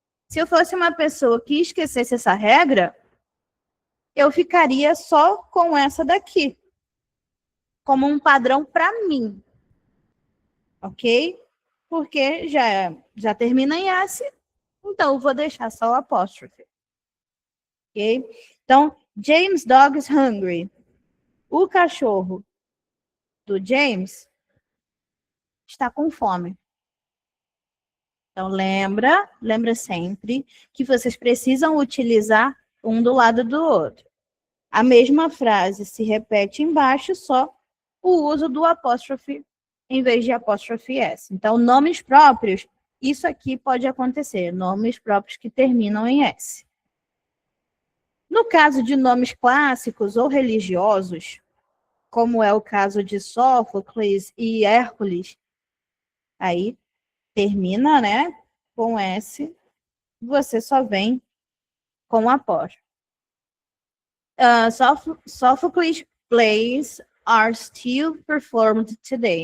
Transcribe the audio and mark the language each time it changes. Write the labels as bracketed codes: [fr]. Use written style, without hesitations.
[pt] Se eu fosse uma pessoa que esquecesse essa regra, eu ficaria só com essa daqui, como um padrão para mim. Ok? Porque já termina em S, então eu vou deixar só o apóstrofe. Ok? [en] Então, James' dog is hungry. [pt] O cachorro do James está com fome. Então, lembra sempre que vocês precisam utilizar um do lado do outro. A mesma frase se repete embaixo, só o uso do apóstrofe em vez de apóstrofe S. Então, nomes próprios, isso aqui pode acontecer, nomes próprios que terminam em S. No caso de nomes clássicos ou religiosos, como é o caso de Sófocles e Hércules, aí termina, né, com S, você só vem com apóstrofe. [en] Sophocles plays are still performed today.